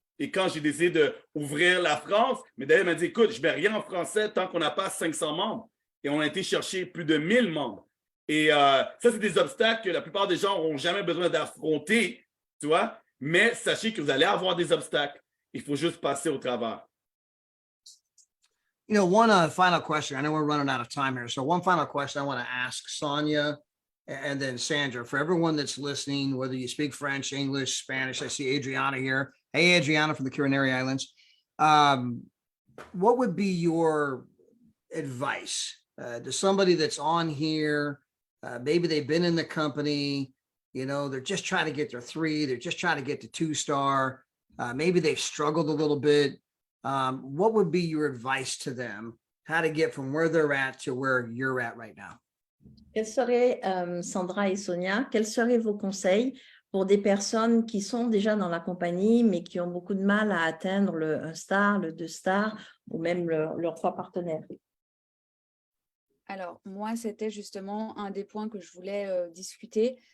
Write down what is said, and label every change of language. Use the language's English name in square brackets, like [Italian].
[French] Et quand j'ai décidé d'ouvrir la France, mais d'ailleurs, elle m'a dit, écoute, je ne mets rien en français tant qu'on n'a pas 500 membres. Et on a été chercher plus de 1000 membres. Et ça, c'est des obstacles que la plupart des gens n'auront jamais besoin d'affronter, tu vois. Mais sachez que vous allez avoir des obstacles. Il faut juste passer au travers. [English] You know, one final question. I know we're running out of time here. So one final question I want to ask Sonia and then Sandra, for everyone that's listening, whether you speak French, English, Spanish. I see Adriana here. Hey, Adriana from the Canary Islands. What would be your advice to somebody that's on here? Maybe they've been in the company, you know, they're just trying to get their 3, they're just trying to get to 2-star. Maybe they've struggled a little bit. What would be your advice to them? How to get from where they're at to where you're at right now? [French] Quels seraient, Sandra et Sonia, quels seraient vos conseils pour des personnes qui sont déjà dans la compagnie, mais qui ont beaucoup de mal à atteindre le 1 star, le 2 star, ou même leurs 3 partenaires? Alors, moi, c'était justement un des points que je voulais discuter.